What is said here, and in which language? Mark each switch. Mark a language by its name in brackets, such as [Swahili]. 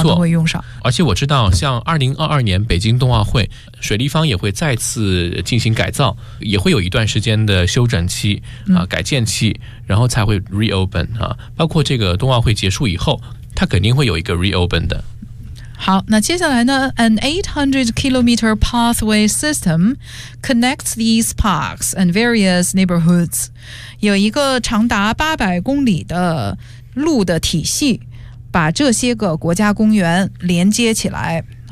[Chinese] 啊、都会用上。而且我知道像2022年北京冬奥会水立方也会再次进行改造，也会有一段时间的休整期、啊、改建期、嗯、然后才会 reopen、啊、包括这个冬奥会结束以后它肯定会有一个 reopen 的。好，那接下来呢 ？ [English] An 800-kilometer pathway system connects these parks and various neighborhoods. [Chinese] 有一个长达800公里的路的体系，把这些个国家公园连接起来。